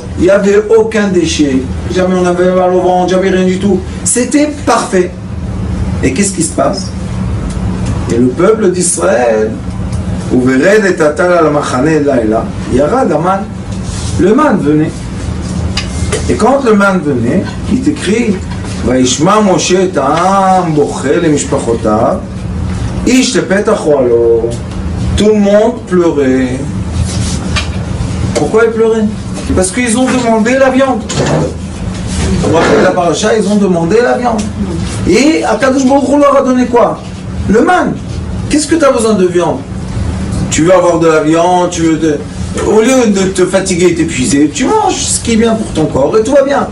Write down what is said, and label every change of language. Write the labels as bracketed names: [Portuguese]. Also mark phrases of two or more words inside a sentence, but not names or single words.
[French] Il n'y avait aucun déchet. Jamais on avait mal au ventre, jamais rien du tout. C'était parfait. Et qu'est-ce qui se passe? Et le peuple d'Israël, le man venait. Et quand le man venait, il est écrit [Hebrew] וישמע משה את העם בוכה למשפחותיו איש לפתח אוהלו. [French] Tout le monde pleurait. Pourquoi ils pleuraient? Parce qu'ils ont demandé la viande. Vous vous rappelez la paracha, ils ont demandé la viande. Et [Hebrew] הקדוש ברוך הוא [French] leur a donné quoi? Le man. Qu'est-ce que tu as besoin de viande? Tu veux avoir de la viande, au lieu de te fatiguer et t'épuiser, tu manges ce qui est bien pour ton corps et tout va bien.